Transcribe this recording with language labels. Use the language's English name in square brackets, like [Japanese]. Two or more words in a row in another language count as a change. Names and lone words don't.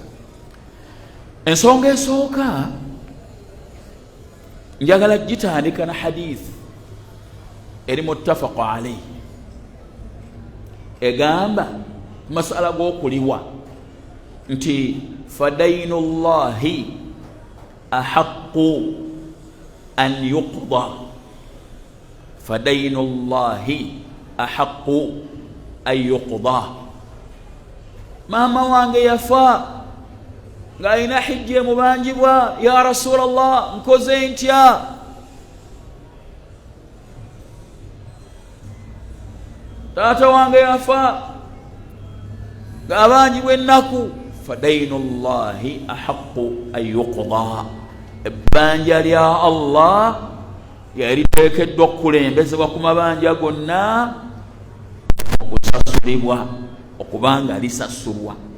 [Ganda] Ensonga esooka njagala gitandika na hadith eri [Arabic] متفق عليه, [Ganda] egamba masala g'okuliwa nti [Arabic] فدين الله أحق أن يقضى, فدين الله أحق أن يقضى. [Ganda] Maama wange yafa ng'alina hijja emubanjibwa, [Arabic] يا رسول الله [Ganda] nkoze ntya? taata wange yafa ng'abangi bw'ennaku [Arabic] فدين الله أحق أن يقضى, [Ganda] ebbanja lya Allah yaliteekeddwa okukulembezebwa ku mabanja gonna okusasulibwa, okubanga lisasulwa.